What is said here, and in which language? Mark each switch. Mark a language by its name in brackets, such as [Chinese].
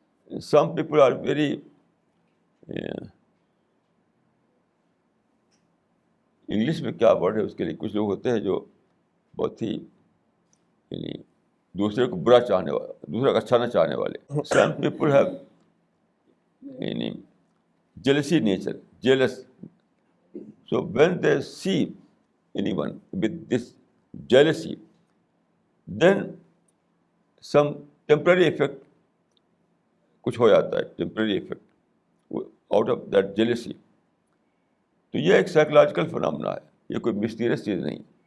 [English] Some people are very [Urdu] English میں کیا word ہے اس کے لیے, کچھ لوگ ہوتے ہیں جو بہت ہی یعنی دوسرے کو برا چاہنے والے, دوسرے کا اچھا نہ چاہنے والے. [English] Some people have یعنی jealousy nature, jealous. So when they see anyone with this jealousy, then some temporary effect [Urdu] کچھ ہو جاتا ہے, [English] temporary effect out of that jealousy. [Urdu] تو یہ ایک سائیکولوجیکل فنامنا ہے, یہ کوئی مسٹیریس چیز نہیں.